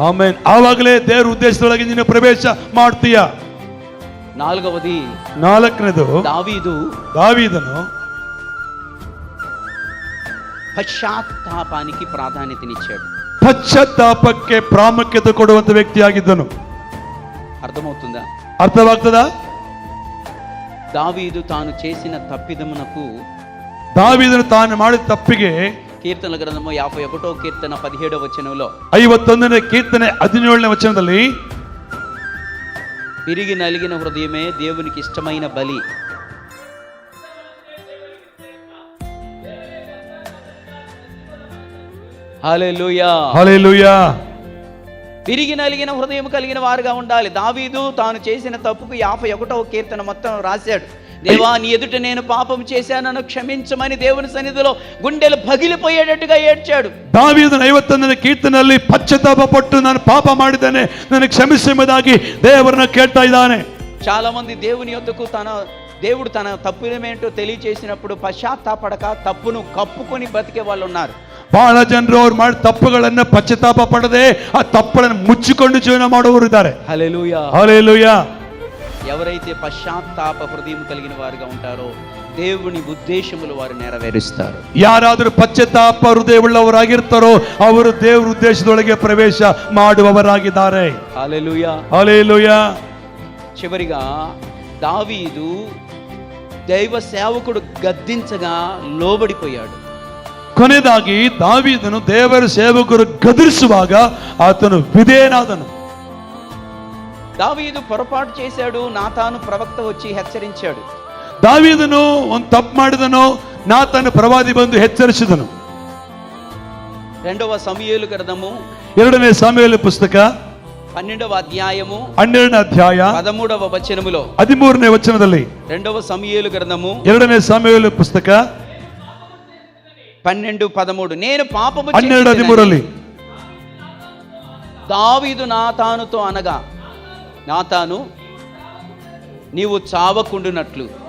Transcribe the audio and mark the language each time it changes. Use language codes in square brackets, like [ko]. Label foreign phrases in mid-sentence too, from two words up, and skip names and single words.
[kn] ಆಮೇನ್. ಆವಾಗಲೇ ದೇವರ ಉದ್ದೇಶದೊಳಗೆ ನೀನು ಪ್ರವೇಶ ಮಾಡ್ತೀಯ. [te] నాలుగవది, [kn] ನಾಲ್ಕನೇದು దావీದನು [te] పశ్చాత్తాపానికి ప్రాధాన్యతనిచ్చాడు. [kn] ಪಶ್ಚಾತ್ತಾಪಕ್ಕೆ ಪ್ರಾಮುಖ್ಯತೆ ಕೊಡುವಂತ ವ್ಯಕ್ತಿಯಾಗಿದ್ದನು. [te] అర్థమవుతుందా? [kn] ಅರ್ಥವಾಗ್ತದಾ? [te] దావీదు తాను చేసిన తప్పిదమునకు, [kn] ದಾವೀದನು ತಾನು ಮಾಡಿದ ತಪ್ಪಿಗೆ [te] కీర్తనల గ్రంథము 51వ కీర్తన 17వ వచనంలో [kn] 51ನೇ ಕೀರ್ತನೆ 17ನೇ ವಚನದಲ್ಲಿ [te] విరిగి నలిగిన హృదయమే దేవునికి ఇష్టమైన బలి. హల్లెలూయా. హల్లెలూయా. విరిగి నలిగిన హృదయం కలిగిన వారుగా ఉండాలి. దావీదు తాను చేసిన తప్పుకు 51వ కీర్తన మొత్తం రాశాడు. దేవా నీ ఎదుట నేను పాపం చేశానను క్షమించమని దేవుని సన్నిధిలో గుండెలు పగిలిపోయేటట్టుగా ఏడ్చాడు. [kn] దావీದನ 51ನೇ ಕೀರ್ತನೆಯಲ್ಲಿ ಪಶ್ಚಾತ್ತಾಪ ಪಟ್ಟು ನಾನು ಪಾಪ ಮಾಡಿದ್ದೇನೆ, ನನಗೆ ಕ್ಷಮಿಸು ಎಂಬುದಾಗಿ ದೇವರನ್ನ ಕೇಳ್ತಾ ಇದ್ದಾನೆ. [te] చాలా మంది దేవుని యొద్దకు దేవుడు తన తప్పులేమేంటో తెలియచేసినప్పుడు పశ్చాత్తాపడక తప్పును కప్పుకొని బతికే వాళ్ళు ఉన్నారు. [kn] ಬಹಳ ಜನರು ಅವ್ರು ಮಾಡಿದ ತಪ್ಪುಗಳನ್ನ ಪಶ್ಚಾತ್ತಾಪ ಪಡದೆ ಆ ತಪ್ಪುಗಳನ್ನು ಮುಚ್ಚಿಕೊಂಡು ಜೀವನ ಮಾಡುವವರು ಇದ್ದಾರೆ. [te] హల్లెలూయా. హల్లెలూయా. ఎవరైతే పశ్చాత్తాప హృదయం కలిగిన వారుగా ఉంటారో దేవుని ఉద్దేశములు వారు నెరవేరుస్తారు. [kn] ಯಾರಾದರೂ ಪಶ್ಚಾತ್ತಾಪ ಹೃದಯವುಳ್ಳವರಾಗಿರ್ತಾರೋ ಅವರು ದೇವರ ಉದ್ದೇಶದೊಳಗೆ ಪ್ರವೇಶ ಮಾಡುವವರಾಗಿದ್ದಾರೆ. [te] హల్లెలూయా. హల్లెలూయా. చివరిగా దావీదు దైవ సేవకుడు గద్దించగా లోబడిపోయాడు. [kn] ಕೊನೆಯದಾಗಿ ದಾವೀದನು ದೇವರ ಸೇವಕರು ಗದರಿಸುವಾಗ ಆತನು ವಿಧೇಯನಾದನು. [te] దావీదు పొరపాటు చేశాడు. నాతాను ప్రవక్త వచ్చి హెచ్చరించాడు. [kn] ದಾವೀದನು ಒಂದು ತಪ್ಪು ಮಾಡಿದನು. ನಾತಾನು ಪ್ರವಾದಿ ಬಂದು ಎಚ್ಚರಿಸಿದನು. [te] 2వ సమూయేలు గ్రంథము [kn] 2ನೇ ಸಾಮುವೇಲ ಪುಸ್ತಕ [te] 12వ అధ్యాయము [kn] 12ನೇ ಅಧ್ಯಾಯ [te] 13వ వచనములో [kn] 13ನೇ ವಚನದಲ್ಲಿ [te] 2వ సమూయేలు గ్రంథము [kn] 2ನೇ ಸಾಮುವೇಲ ಪುಸ್ತಕ [te] 12:13 నేను పాపము [kn] 12:13 [te] దావీదు నాతానుతో అనగా, నాతాను నీవు చావకుండునట్లు.